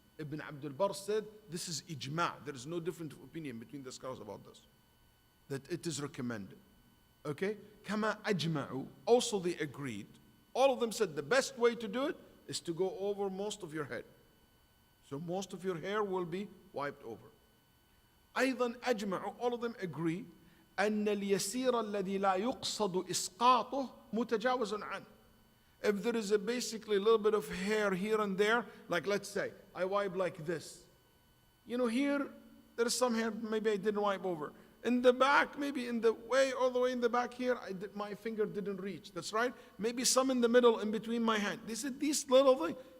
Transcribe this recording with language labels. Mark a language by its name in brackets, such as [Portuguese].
[English] Ibn Abdul Barr said this is ijma'. There is no different opinion between the scholars about this. That it is recommended. Okay? Kama ajma'u. Also they agreed. All of them said the best way to do it is to go over most of your head. So most of your hair will be wiped over. [Arabic] أيضا أجمعوا, [English] all of them agree [Arabic] أن اليسير الذي لا يقصد إسقاطه متجاوز عنه. [English] If there is basically a little bit of hair here and there, like let's say I wipe like this. You know, here there is some hair maybe I didn't wipe over. In the back, maybe in the way, all the way in the back here, my finger didn't reach. That's right. Maybe some in the middle, in between my hand. They said these little things.